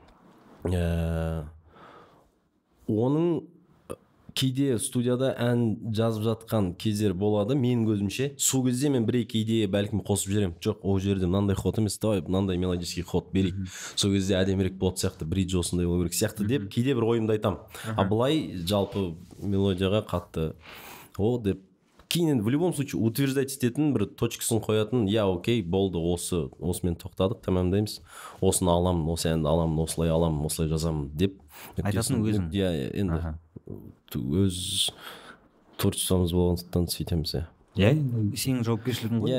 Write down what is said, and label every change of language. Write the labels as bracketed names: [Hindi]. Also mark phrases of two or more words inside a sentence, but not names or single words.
[Kazakh] Оның кейде студияда ән жазып жатқан кездер болады. Менің көзімше сол кезде мен бір-екі идея бәлкім қосып жіберемін. Жоқ, ол жерде мынандай ход емес, давай мынандай [Russian] мелодический ход [Kazakh] берейік. Сол кезде әдемірек болады сияқты, бридж осындай болу керек сияқты деп кейде бір ойымды айтамын. Былай жалпы мелодияға қатты деп кейін [Russian] в любом случае утверждать [Kazakh] ететін бір точкасын қоятын, окей, болды, осымен тоқтадық, тәмамдаймыз, осыны аламын, осы әнді аламын, осылай аламын, осылай жазамын деп айтасың өзің. Енді өз творчествомыз болғандықтан сөйтеміз. иә сенің жауапкершілігің ғой.